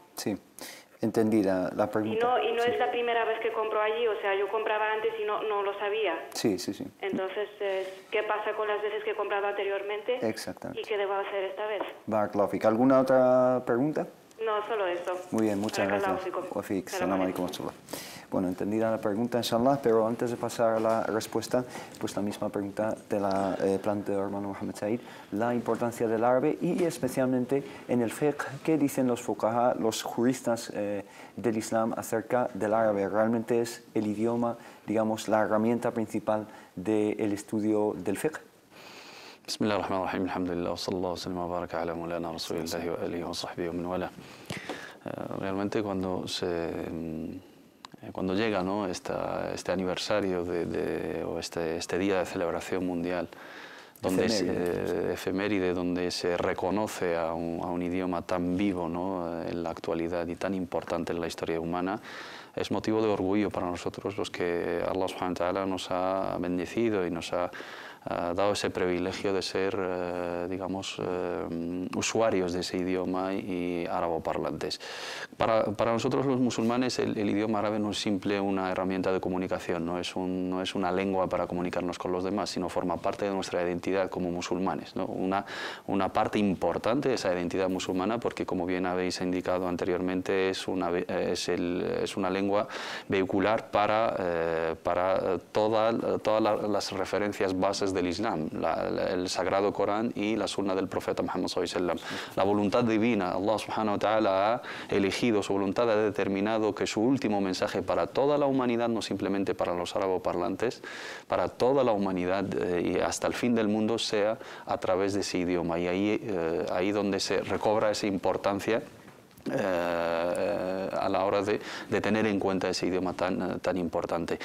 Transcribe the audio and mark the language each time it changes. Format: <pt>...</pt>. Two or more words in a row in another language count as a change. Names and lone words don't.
<es>Sí. Entendida la pregunta. Y no es la primera vez que compro allí, o sea, yo compraba antes y no lo sabía. Sí. Entonces, ¿qué pasa con las veces que he comprado anteriormente? Exactamente. ¿Y qué debo hacer esta vez?</es> <ar>بارك الله فيك.</ar> <es>¿Alguna otra pregunta? No, solo eso. Muy bien, muchas gracias.</es> <ar>سلام عليكم.</ar> <es>Bueno, entendida la pregunta, inshallah, pero antes de pasar a la respuesta, pues la misma pregunta te la planteó el hermano Mohammed Said, la importancia del árabe y especialmente en el fiqh, ¿qué dicen los fuqaha, los juristas del Islam acerca del árabe? ¿Realmente es el idioma, digamos, la herramienta principal del estudio del fiqh?</es> <ar>بسم الله الرحمن الرحيم، الحمد لله، وصلى الله وسلم وبارك على مولانا رسول الله وعلى آله وصحبه ومن والاه.</ar> <es>Realmente cuando llega, ¿no?, este aniversario o este día de celebración mundial, donde efeméride, donde se reconoce a un idioma tan vivo, ¿no?, en la actualidad y tan importante en la historia humana, es motivo de orgullo para nosotros los que</es> <ar>الله سبحانه وتعالى</ar> <es>nos ha bendecido y nos ha dado ese privilegio de ser, digamos, usuarios de ese idioma y árabe-parlantes. Para nosotros los musulmanes el idioma árabe no es simple una herramienta de comunicación, no es una lengua para comunicarnos con los demás, sino forma parte de nuestra identidad como musulmanes, ¿no? Una parte importante de esa identidad musulmana, porque como bien habéis indicado anteriormente, es una lengua vehicular para todas las referencias bases del Islam, el Sagrado Corán y la Sunna del Profeta Muhammad</es> <ar>صلى الله عليه وسلم.</ar> <es>La voluntad divina,</es> <ar>الله سبحانه وتعالى</ar> <es>ha elegido, su voluntad ha determinado que su último mensaje para toda la humanidad, no simplemente para los árabe-parlantes, para toda la humanidad y hasta el fin del mundo, sea a través de ese idioma. Y ahí donde se recobra esa importancia a la hora de tener en cuenta ese idioma tan importante.</es>